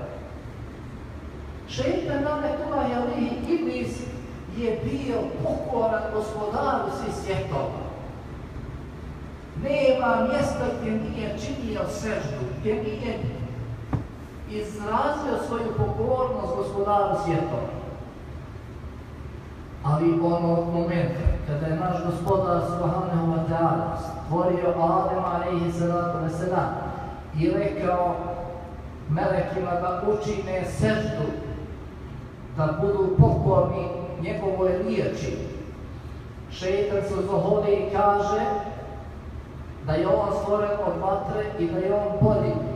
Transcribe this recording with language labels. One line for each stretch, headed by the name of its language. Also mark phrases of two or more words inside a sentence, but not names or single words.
Bosnian: Šejtan
Arabic: لعنة الله عليه
Bosnian: Iblis je bio pokoran gospodaru svih svjetova. Nema mjesta gdje nije činio seždu, gdje nije izrazio svoju pokornost gospodaru svjetova. Ali onog momenta kada je naš gospodar
Arabic: سبحانه وتعالى
Bosnian: stvorio Adema
Arabic: عليه الصلاة والسلام
Bosnian: i rekao melekima da učine seždu, da budu pokorni njegovoj riječi, šejtan se zoholi i kaže da je on stvoren od vatre i da je on bolji.